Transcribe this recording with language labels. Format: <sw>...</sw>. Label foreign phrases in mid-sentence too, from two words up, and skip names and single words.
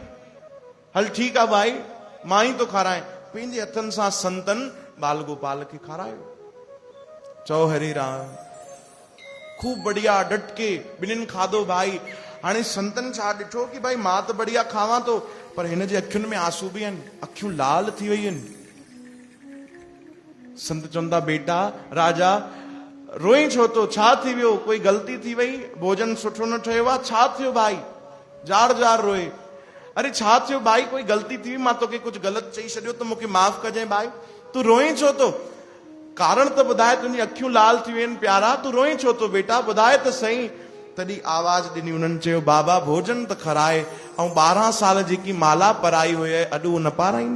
<sd>हल ठीकु आहे भाई, मां ई तो खाराए। पंहिंजे हथनि सां संतन बाल गोपाल खे खारायो। चओ हरे राम,</sd> <hi>खूब बढ़िया डटके</hi> <sd>ॿिन्हिनि खाधो भाई। हाणे संतन छा ॾिठो कि भाई मां त बढ़िया खावां थो, पर हिन जे अखियुनि में आंसू बि आहिनि, अखियूं लाल थी वई आहिनि। संत चवंदा बेटा राजा रोई छो तो, छा थी वियो, कोई ग़लती थी वई, भोजन सुठो न ठहियो आहे, छा थियो भाई? जार जार रोए। अरे छा थियो भाई, कोई ग़लती थी, मां तोखे कुझु ग़लति चई छॾियो त मूंखे माफ़ कजांइ भाई, तूं रोई छो तो? कारण त ॿुधाए, तुंहिंजी अखियूं लाल थी वियूं आहिनि प्यारा, तूं रोई छो तो बेटा, ॿुधाए त सही। तॾहिं आवाज ॾिनी उन्हनि, चयो बाबा भोजन त खाराए, ऐं 12 साल जेकी माला पराई हुई अॼु उहो न पाराईंदे।</sd>